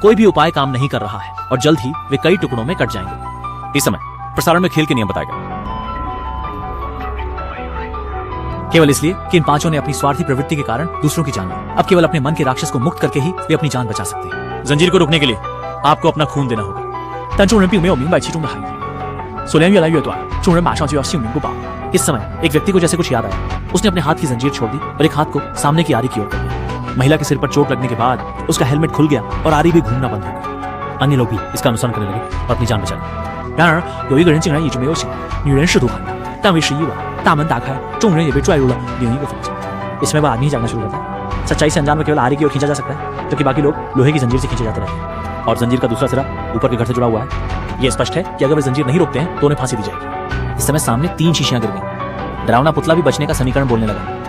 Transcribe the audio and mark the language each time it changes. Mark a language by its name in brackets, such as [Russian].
[Hindi] कोई भी उपाय काम नहीं कर रहा है और जल्द ही वे कई टुकड़ों में कट जाएंगे। इस समय प्रसारण में खेल के नियम बताए गए, केवल इसलिए कि इन 5 ने अपनी स्वार्थी प्रवृत्ति के कारण दूसरों की जान ली। अब केवल अपने मन के राक्षस को मुक्त करके ही वे अपनी जान बचा सकते हैं। जंजीर को रोकने के लिए आपको अपना खून देना होगा। [Chinese] 但众人并没有明白其中的含义。锁链越来越短，众人马上就要性命不保。 [Hindi] इस समय एक व्यक्ति को जैसे कुछ याद आया। उसने अपने हाथ की जंजीर छोड़ दी और एक हाथ को सामने की आरी की ओर कर दिया। महिला के सिर पर चोट लगने के बाद उसका हेलमेट खुल गया और आरी भी घूमना बंद हो गई। अन्य लोग भी इसका अनुसरण करने लगे और अपनी जान बचा ली। [Chinese] 然而有一个人竟然一直没有醒，女人试图喊他，但为时已晚，大门打开，众人也被拽入了另一个房间。 [Hindi] इसमें वह आदमी जागना शुरू करता है। सच्चाई से अनजान में केवल आरी की ओर खींचा जा सकता है, जबकि बाकी लोग लोहे की जंजीर से खींचे जाते रहते हैं और जंजीर का दूसरा सिरा ऊपर के घर से जुड़ा हुआ है। यह स्पष्ट है कि अगर वे जंजीर नहीं रोकते हैं तो उन्हें फांसी दी जाएगी। इस समय सामने 3 शीशियां गिर गई। डरावना पुतला भी बचने का समीकरण बोलने लगा।